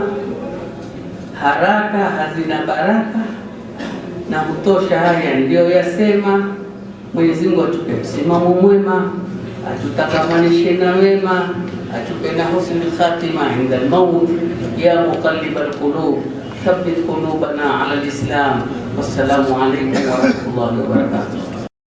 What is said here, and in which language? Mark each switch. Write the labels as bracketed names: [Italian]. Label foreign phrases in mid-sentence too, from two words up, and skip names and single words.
[Swahili] Haraka hazina baraka, na hutosha haya ndio yasema. Mwenyezi Mungu atupe msimamo mwema, atutakamanishe na wema, atupe na [Arabic] حسن الخاتمة عند الموت. يا مقلب القلوب ثبت قلوبنا على الإسلام. والسلام عليكم ورحمة الله وبركاته.